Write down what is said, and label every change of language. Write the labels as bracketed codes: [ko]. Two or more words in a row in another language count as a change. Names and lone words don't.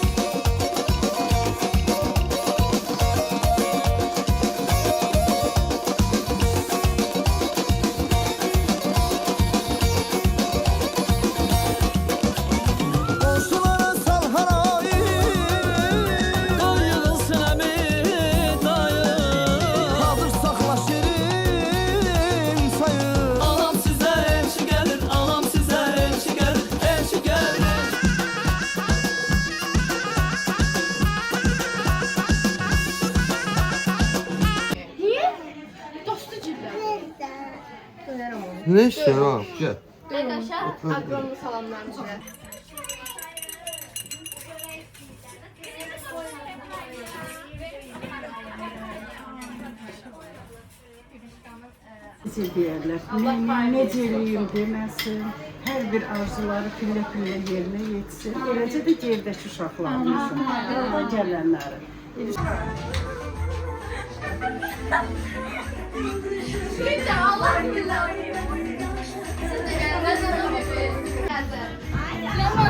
[az] Qonşulara sal harayı, qan yığılsın əmi dayı. Hazır saxla şirin çayı. Anam sizə elçi gəlir, anam sizə elçi gəlir. Elçi gəlir. [tr] Ne istiyorsun abi? Gel. Arkadaşlar agronomu salamlar size. [az] Necə deyərlər, necə eləyim deməsin, hər bir arzuları pillə-pillə yerinə yetsin, eləcə də gerdəki uşaqlarımızın, yolda gələnləri. [tr] Şimdi Allah billahi. Siz de gelin. Ben sana öpeyim. Lemon.